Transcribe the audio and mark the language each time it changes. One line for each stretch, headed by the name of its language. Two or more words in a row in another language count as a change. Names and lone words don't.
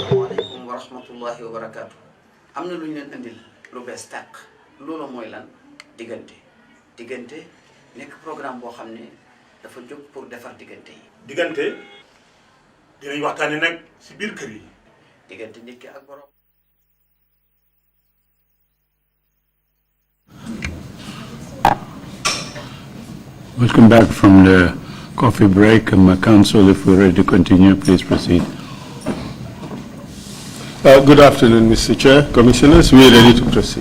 Wolof: amna luñu leen andil lu bes tak lolo moy lan diggante nekk programme boo xam ne dafa jóg pour defar diggante yi. diggante dinañ waxtaane nag ci biir kër yi. diggante nit ki ak borom.
English: Welcome back from the coffee break. Council, if we're ready to continue, please proceed. Good afternoon, Mr. Chair, Commissioners. We are ready to proceed.